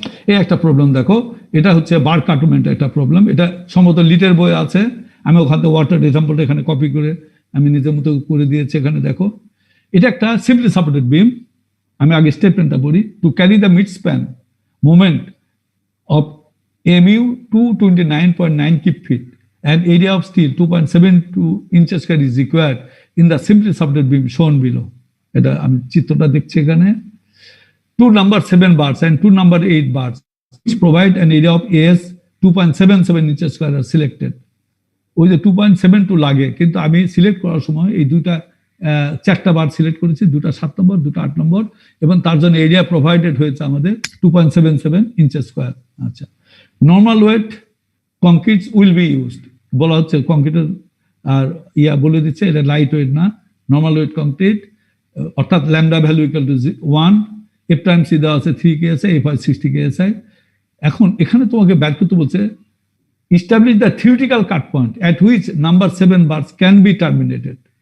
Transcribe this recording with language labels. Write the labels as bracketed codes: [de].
[bn] এই একটা প্রবলেম দেখো, এটা হচ্ছে বার কাটমেন্ট একটা প্রবলেম। এটা সম্ভবত লিটের বই আছে, আমি ওখান থেকে ওয়াটার এক্সাম্পলটা এখানে কপি করে আমি নিজের মতো করে দিয়েছি। এখানে দেখো, এটা একটা সিম্পলি সাপোর্টেড বিম। আমি আগে স্টেটমেন্টটা পড়ি। [en] To carry the mid span moment of MU 229.9 cubic feet and area of steel 2.72 inches square is required in the simply supported beam shown below. [bn] এটা আমি চিত্রটা দেখছি এখানে। [en] Two number 7 bars and two number 8 bars which provide an area of AS 2.77 inches square are selected. [bn] ওই যে 2.72 লাগে, কিন্তু আমি সিলেক্ট করার সময় এই দুইটা চারটা বার সিলেক্ট করেছি, দুটা 7 নম্বর, দুটা 8 নম্বর, এবং তার জন্য এরিয়া প্রোভাইডেড হয়েছে আমাদের 2.77 ইঞ্চেস স্কোয়ার। আচ্ছা, [en] normal weight concretes will be used, [bn] বলা হচ্ছে কংক্রিটের, আর বলে দিচ্ছে এটা লাইট ওয়েট না, নর্মাল ওয়েট কংক্রিট, অর্থাৎ lambda value equal to 1, F Times C দেওয়া আছে 3 KSI, এফ হয় 60 KSI। এখন এখানে তোমাকে ব্যাক করতে বলছে [en] establish the theoretical cut point at which number 7 bars can be terminated.